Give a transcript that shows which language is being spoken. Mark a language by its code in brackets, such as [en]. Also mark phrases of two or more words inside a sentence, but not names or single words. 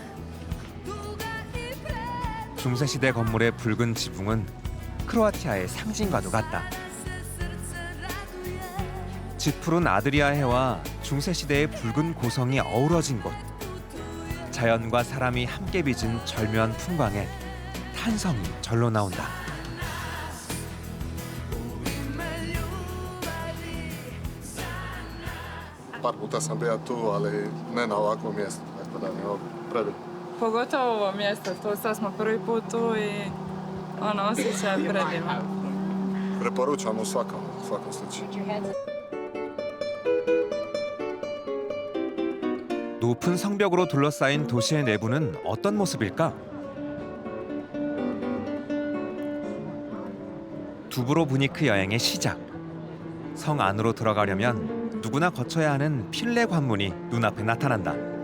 [ko] 중세시대 건물의 붉은 지붕은 크로아티아의 상징과도 같다. 짙푸른 아드리아해와 중세시대의 붉은 고성이 어우러진 곳. 자연과 사람이 함께 빚은 절묘한 풍광에 탄성이 절로 나온다. [hr] Par puta sam bio tu, ali ne na ovakvom mjestu, tako da mi je ovo predivno. Pogotovo ovo mjesto, to sad smo prvi put tu i osjećaj je predivan. Preporučam u svakom slučaju. [ko] 높은 성벽으로 둘러싸인 도시의 내부는 어떤 모습일까? 두브로브니크 여행의 시작. 성 안으로 들어가려면 누구나 거쳐야 하는 필레 관문이 눈앞에 나타난다.